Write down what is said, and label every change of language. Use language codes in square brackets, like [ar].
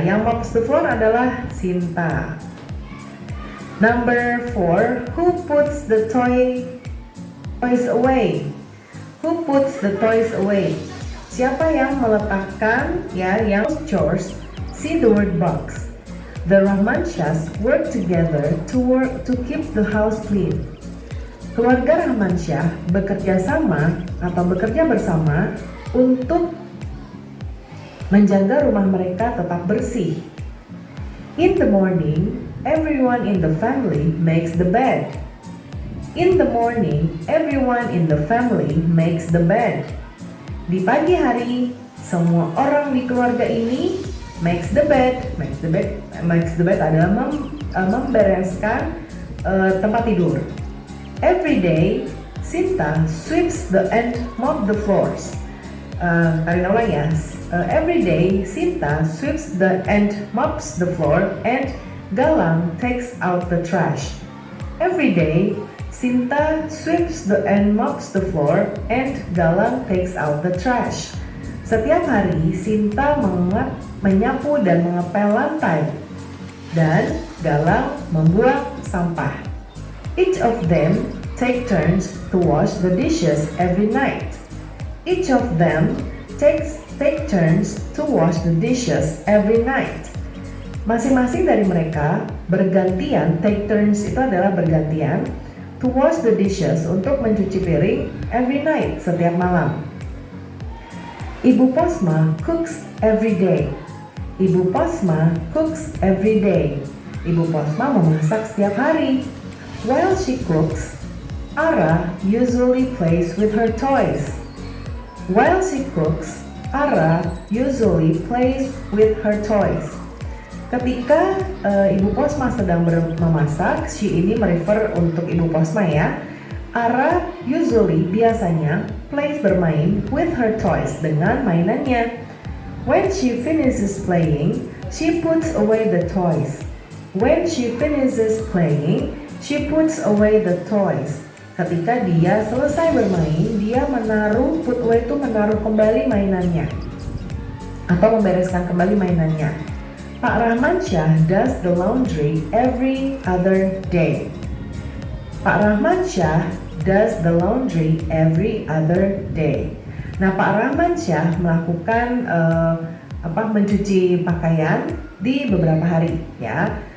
[en] Yang mops the floor adalah Sinta. Number 4, who puts the toys away? Who puts the toys away? [id] Siapa yang meletakkan ya, yang [en] chores? See the word box. The Rahman Syahs work together to keep the house clean. [id] Keluarga Rahman Syah bekerja sama atau bekerja bersama untuk menjaga rumah mereka tetap bersih. [en] In the morning, everyone in the family makes the bed. In the morning, everyone in the family makes the bed. [id] Di pagi hari, semua orang di keluarga ini [en] makes the bed. Makes the bed [id] adalah membereskan tempat tidur. [en] Every day, Sinta sweeps and mop the floors. [id] Tarik ulang ya. [en] Every day, Sinta sweeps and mops the floor, and Galang takes out the trash. Every day, Sinta sweeps and mops the floor, and Galang takes out the trash. [id] Setiap hari, Sinta menyapu dan mengepel lantai, dan Galang membuang sampah. [en] Each of them take turns to wash the dishes every night. Each of them take turns to wash the dishes every night. [id] Masing-masing dari mereka bergantian, [en] take turns [id] itu adalah bergantian, [en] to wash the dishes [id] untuk mencuci piring [en] every night, [id] setiap malam. [en] Ibu Posma cooks every day. Ibu Posma cooks every day. Ibu Posma [id] memasak setiap hari. [en] While she cooks, Ara usually plays with her toys. While she cooks, Ara usually plays with her toys. [id] Ketika Ibu Posma sedang memasak, she ini merefer untuk Ibu Posma ya. [en] Ara usually biasanya plays bermain with her toys [id] dengan mainannya. [en] When she finishes playing, she puts away the toys. When she finishes playing, she puts away the toys. [id] Ketika dia selesai bermain, dia [en] put away [id] itu menaruh kembali mainannya atau membereskan kembali mainannya. [en] Pak Rahman Syah does the laundry every other day. Pak Rahman Syah does the laundry every other day. [id] Nah, Pak Rahman Syah melakukan mencuci pakaian di beberapa hari ya.